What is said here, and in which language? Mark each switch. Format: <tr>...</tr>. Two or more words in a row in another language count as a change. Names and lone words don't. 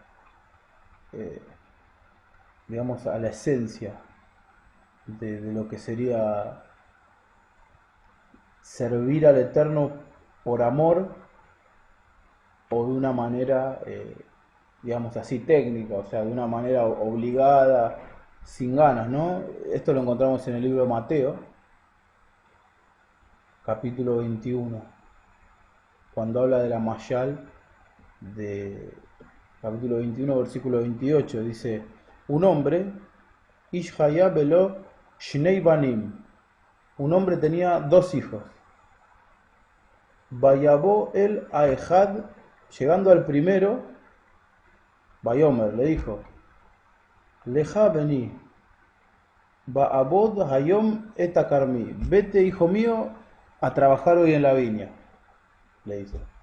<es>digamos, a la esencia de lo que sería servir al Eterno por amor o de una manera, digamos así, técnica, o sea, de una manera obligada, sin ganas, ¿no? Esto lo encontramos en el libro de Mateo, capítulo 21, cuando habla de la Mayal, de capítulo 21, versículo 28, dice, un hombre,</es> <he>איש היה ולו שני בנים,</he> <es>un hombre tenía dos hijos,</es> <he>ויבא אל האחד,</he> <es>llegando al primero, Bayomer le dijo, Leja vení,</es> <he>עבד היום בכרמי,</he> <es>vete hijo mío a trabajar hoy en la viña, le dice.</es>